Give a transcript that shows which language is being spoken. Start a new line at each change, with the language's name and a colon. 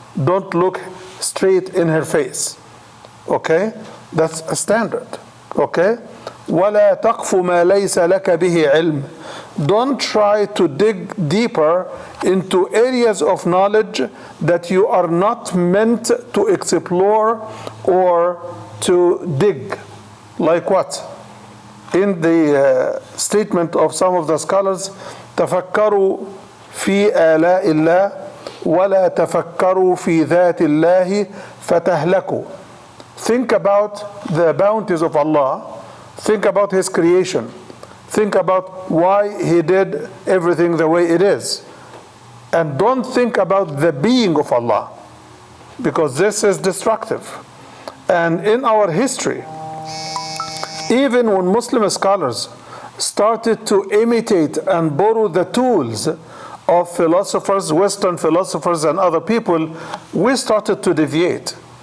English: Don't look straight in her face. Okay? That's a standard. Okay?
Arabic: وَلَا تَقْفُ مَا لَيْسَ لَكَ بِهِ عِلْمٍ.
English: Don't try to dig deeper into areas of knowledge that you are not meant to explore or to dig. Like what? In the statement of some of the scholars,
Arabic: تفكروا في آلاء الله ولا تفكروا في ذات الله فتهلكوا.
English: Think about the bounties of Allah. Think about His creation. Think about why He did everything the way it is. And don't think about the being of Allah, because this is destructive. And in our history, even when Muslim scholars started to imitate and borrow the tools of philosophers, Western philosophers and other people, we started to deviate.